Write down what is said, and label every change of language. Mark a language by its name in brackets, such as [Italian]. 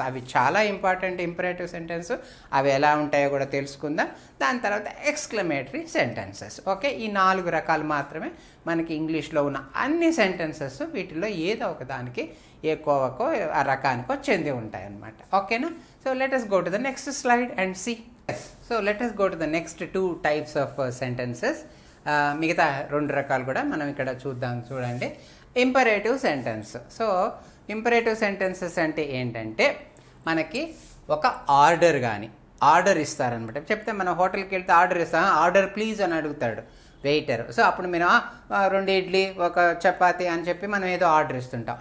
[Telugu] అవి చాలా important. Imperative sentence అవి ఎలా ఉంటాయో కూడా తెలుసుకుందాం. దాని తర్వాత ఎక్స్క్లమేటరీ సెంటెన్సెస్. ఓకే, ఈ 4 రకాలు మాత్రమే మనకి ఇంగ్లీష్లో ఉన్న అన్ని సెంటెన్సెస్. వీటిలో ఏదో ఒక దానికి ఎక్కువకో ఆ రకానికో చెంది ఉంటాయి అన్నమాట. ఓకేనా. [English] So let us go to the next slide and see. So let us go to the next 2 types of sentences. [Telugu] మిగతా 2 రకాలు కూడా మనం ఇక్కడ చూడండి. Imperative sentence. So imperative sentences అంటే ఏంటంటే, మనకి ఒక ఆర్డర్ ఇస్తారనమాట. చెప్తే మనం హోటల్కి వెళ్తే ఆర్డర్ ఇస్తాం, ఆర్డర్ ప్లీజ్ అని అడుగుతాడు వెయిటర్. సో అప్పుడు మీరు 2 ఇడ్లీ 1 చపాతి అని చెప్పి మనం ఏదో ఆర్డర్ ఇస్తుంటాం.